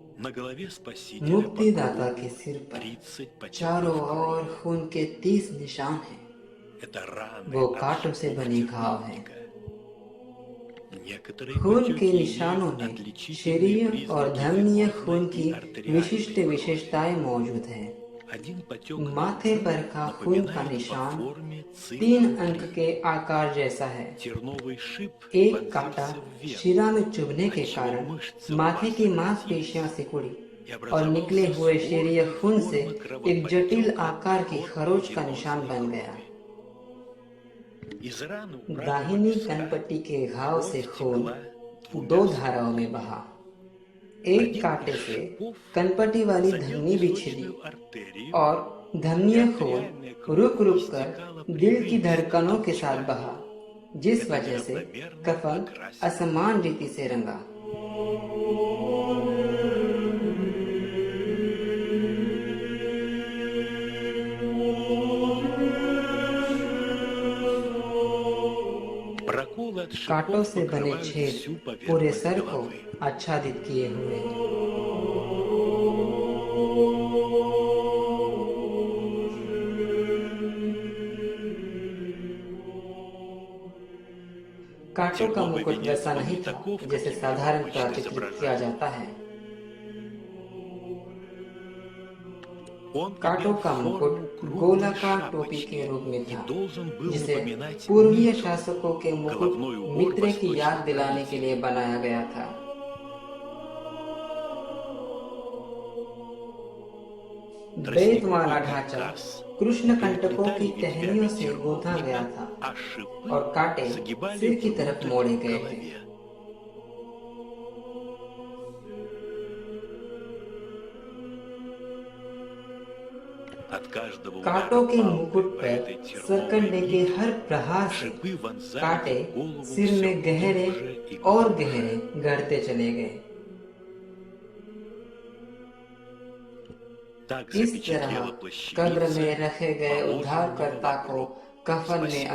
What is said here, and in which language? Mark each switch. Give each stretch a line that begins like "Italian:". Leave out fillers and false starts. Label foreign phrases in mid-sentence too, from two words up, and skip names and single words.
Russian: На голове Спасителя
Hindi: मुक्तिदाता के सिर पर 30 चारों
Russian: потеков
Hindi: ओर
Russian: крови.
Hindi: खून के 30 निशान हैं।
Russian: Это रаны
Hindi: वो
Russian: от
Hindi: कांटों से
Russian: шипов
Hindi: बनी घाव है।
Russian: терновника. Некоторые
Hindi: खून के
Russian: потеки
Hindi: निशानों
Russian: имеют
Hindi: में
Russian: отличительные
Hindi: शरीर और
Russian: признаки
Hindi: धमनीय
Russian: венозной
Hindi: खून
Russian: и
Hindi: की
Russian: артериальной
Hindi: विशिष्ट
Russian: крови.
Hindi: विशेषताएं मौजूद हैं।
Russian: Один потек
Hindi: माथे पर का खून का
Russian: напоминает по
Hindi: निशान
Russian: форме 3 цифру
Hindi: अंक 3. के आकार जैसा है।
Russian: Терновый шип
Hindi: एक कांटा
Russian: вонзился в вену,
Hindi: शिरा में चुभने के कारण माथे की मांसपेशियां सिकुड़ी और निकले हुए शरीर खून से एक जटिल आकार की खरोच का निशान बन गया।
Russian: из раны у правого
Hindi: दाहिनी
Russian: виска
Hindi: कनपट्टी के घाव से
Russian: кровь
Hindi: खून
Russian: текла двумя
Hindi: दो
Russian: струями.
Hindi: धाराओं में बहा। एक कांटे से कनपट्टी वाली
Russian: задел
Hindi: धमनी भी छिदी
Russian: височную артерию,
Hindi: और धमनीय खून रुक रुक कर दिल की धड़कनों के साथ बहा, जिस वजह से कफन असमान रीति से रंगा।
Russian: проколы от
Hindi: कांटों
Russian: шипов
Hindi: से बने
Russian: покрывают
Hindi: छेद
Russian: всю
Hindi: पूरे
Russian: поверхность
Hindi: सर को
Russian: головы.
Hindi: आच्छादित किए हुए हैं। कांटों का मुकुट वैसा नहीं था जैसे साधारणतः चित्रित किया जाता है।
Russian: Он
Hindi: कांटों
Russian: имел
Hindi: का
Russian: форму
Hindi: मुकुट
Russian: круглой
Hindi: गोलाकार टोपी
Russian: шапочки
Hindi: के रूप में
Russian: и
Hindi: था,
Russian: должен был
Hindi: जिसे
Russian: напоминать
Hindi: पूर्वीय
Russian: митру,
Hindi: शासकों के मुकुट
Russian: головной убор
Hindi: मित्र की याद
Russian: восточных
Hindi: दिलाने के लिए
Russian: правителей.
Hindi: बनाया गया था। बेतवाना ढांचा कृष्ण कंटकों की टहनियों से गूंथा गया था
Russian: а шипы
Hindi: और कांटे
Russian: загибали
Hindi: सिर की तरफ
Russian: внутрь
Hindi: मोड़े
Russian: к
Hindi: गए थे।
Russian: голове. От каждого удара
Hindi: कांटों के
Russian: палкой
Hindi: मुकुट
Russian: по
Hindi: पर
Russian: этой терновой
Hindi: सरकंडे के
Russian: нити
Hindi: हर प्रहार से
Russian: шипы вонзались
Hindi: कांटे
Russian: в голову
Hindi: सिर
Russian: все
Hindi: में गहरे
Russian: глубже и
Hindi: और
Russian: глубже.
Hindi: गहरे गढ़ते चले गए।
Russian: Так
Hindi: इस
Russian: запечатлела
Hindi: तरह कब्र में
Russian: плащаница
Hindi: रखे गए
Russian: положенного
Hindi: उद्धारकर्ता
Russian: в
Hindi: को
Russian: гроб
Hindi: कफन में
Russian: Спасителя.